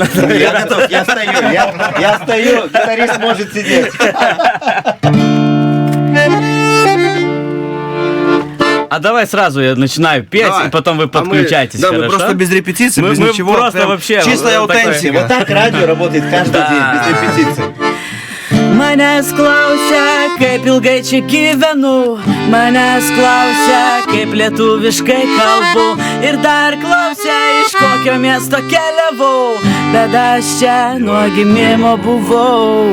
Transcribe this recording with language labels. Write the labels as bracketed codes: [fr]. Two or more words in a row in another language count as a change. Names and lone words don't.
[ru] Я готов, я стою, гитарист может сидеть. А давай сразу я начинаю петь, и потом вы подключайтесь, Да, хорошо? мы просто без репетиции, без ничего. Мы просто прям вообще... чистая вот такое. аутентика. Вот так радио работает каждый день, без репетиции. [lt] Manęs klausia, kaip ilgai čia gyvenu, manęs klausia, kaip lietuviškai kalbu, ir dar klausia, iš kokio miesto keliavau, bet aš čia nuo gimimo buvau.